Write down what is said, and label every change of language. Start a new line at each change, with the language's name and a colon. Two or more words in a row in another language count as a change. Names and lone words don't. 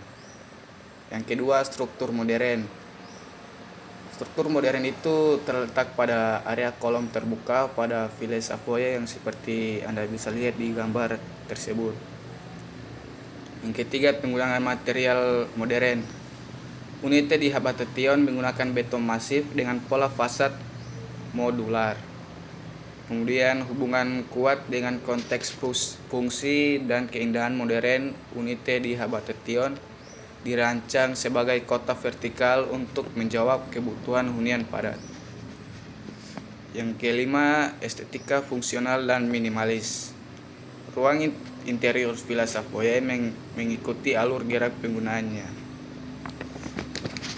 Indonesian: Yang kedua, struktur modern. Struktur modern itu terletak pada area kolom terbuka pada Ville Savoye yang seperti Anda bisa lihat di gambar tersebut. Yang ketiga, penggunaan material modern. Unité de Habitation menggunakan beton masif dengan pola fasad modular. Kemudian hubungan kuat dengan konteks fungsi dan keindahan modern. Unité de Habitation dirancang sebagai kota vertikal untuk menjawab kebutuhan hunian padat. Yang kelima, estetika fungsional dan minimalis. Ruang interior Villa Savoye mengikuti alur gerak penggunaannya.